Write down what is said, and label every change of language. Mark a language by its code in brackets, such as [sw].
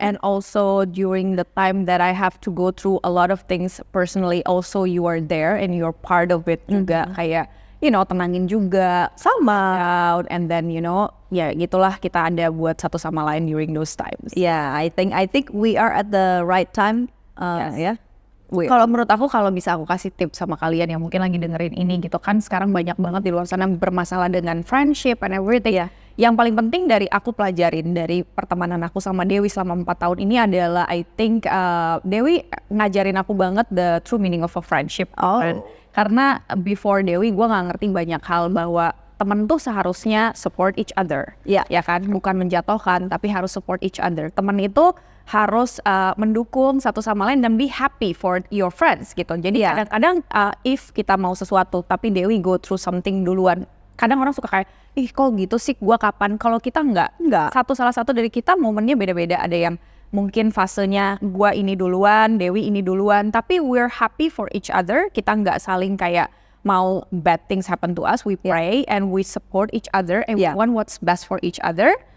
[en] And also during the time that I have to go through a lot of things personally, also you are there and you're part of it [id] juga, kayak tenangin juga Sama. [en] out, and then [id] ya gitulah, kita ada buat satu sama lain [en] during those times. Yeah, I think we are at the right time. Yes. [id] Ya. Kalau menurut aku, kalau bisa aku kasih tips sama kalian yang mungkin lagi dengerin ini gitu kan, sekarang banyak banget di luar sana bermasalah dengan [en] friendship and everything. [id] Iya. Yang paling penting dari aku pelajarin dari pertemanan aku sama Dewi selama 4 tahun ini adalah, [en] I think [id] Dewi ngajarin aku banget [en] the true meaning of a friendship. Oh. [id] Karena before Dewi gue nggak ngerti banyak hal, bahwa temen tuh seharusnya [en] support each other. [id] Iya. Ya kan, bukan menjatuhkan tapi harus [en] support each other. [id] Temen itu harus mendukung satu sama lain dan [en] be happy for your friends [id] gitu. Jadi kadang-kadang if kita mau sesuatu tapi Dewi [en] go through something [id] duluan, kadang orang suka kayak, ih kok gitu sih, gua kapan? Kalau kita enggak. Salah satu dari kita momennya beda-beda. Ada yang mungkin fasenya gua ini duluan, Dewi ini duluan, tapi [en] we're happy for each other. [id] Kita nggak saling kayak mau [en] bad things happen to us. We pray and we support each other and we want what's best for each other.